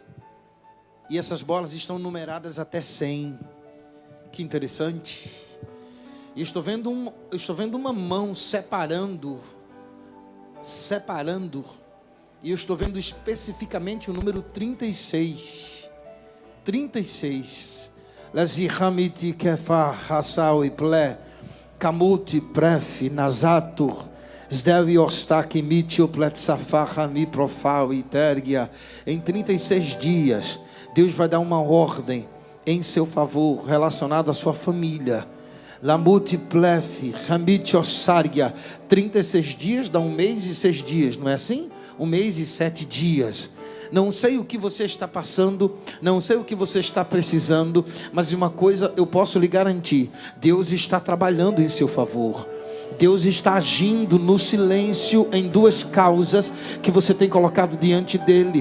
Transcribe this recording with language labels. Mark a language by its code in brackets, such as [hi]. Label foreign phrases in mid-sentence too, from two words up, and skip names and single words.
[pt] E essas bolas estão numeradas até 100. Que interessante. E estou vendo uma mão separando. E eu estou vendo especificamente o número 36. 36. Lazihamiti kefa hasau e ple. Kamuti pref nazatur. Zdeli ostak mitio pletsafahami profau e tergia. Em 36 dias, Deus vai dar uma ordem em seu favor, relacionado à sua família. Lamuti plef, hamiti osargia. 36 dias dá 1 mês e 6 dias, não é assim? 1 mês e 7 dias. Não sei o que você está passando, não sei o que você está precisando, mas uma coisa eu posso lhe garantir: Deus está trabalhando em seu favor. Deus está agindo no silêncio em 2 causas que você tem colocado diante dele.